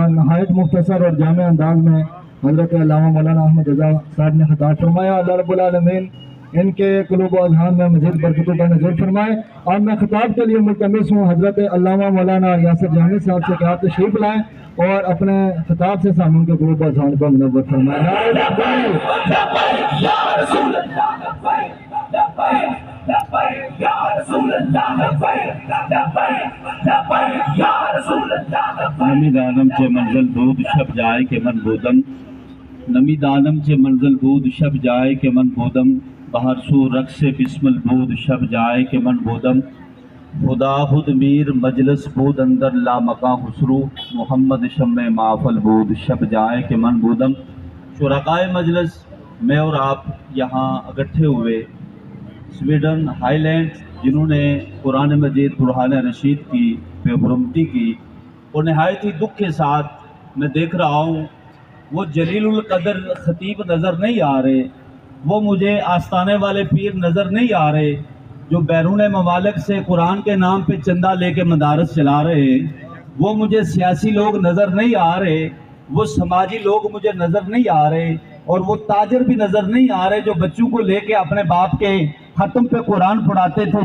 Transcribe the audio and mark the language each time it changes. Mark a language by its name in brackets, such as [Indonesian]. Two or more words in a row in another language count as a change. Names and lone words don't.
[Urdu] نہایت مختصر اور جامع انداز میں حضرت علامہ مولانا احمد رضا صاحب نے خطاب فرمایا۔ اللہ [Arabic] رب العالمین [Urdu] ان کے قلوب و اذہان میں مزید برکتوں کا نزول فرمائے۔ اور میں خطاب کے لیے ملتمس ہوں حضرت علامہ مولانا یاسر جہانی صاحب سے کہ آپ تشریف لائیں اور اپنے خطاب سے سامعین کے قلوب و اذہان کو منور فرمائیں۔ [Persian] نمی دانم چه منزل بود شب جای که من بودم، نمی دانم چه منزل بود شب جای که من بودم، بہر سو رقص بسمل بود شب جای که من بودم، خدا خود میر مجلس بود اندر لامکاں خسرو، محمد شمع محفل بود شب جائے کہ من بودم۔ [Urdu] شرکائے مجلس، میں اور آپ یہاں اکٹھے ہوئے سویڈن ہائی لینڈ جنہوں نے قرآن مجید برہان رشید کی بے حرمتی کی، اور نہایت ہی دکھ کے ساتھ میں دیکھ رہا ہوں وہ جلیل القدر خطیب نظر نہیں آ رہے، وہ مجھے آستانے والے پیر نظر نہیں آ رہے جو بیرون ممالک سے قرآن کے نام پہ چندہ لے کے مدارس چلا رہے ہیں، وہ مجھے سیاسی لوگ نظر نہیں آ رہے، وہ سماجی لوگ مجھے نظر نہیں آ رہے، اور وہ تاجر بھی نظر نہیں آ رہے جو بچوں کو لے کے اپنے باپ کے ختم پہ قرآن پڑھاتے تھے۔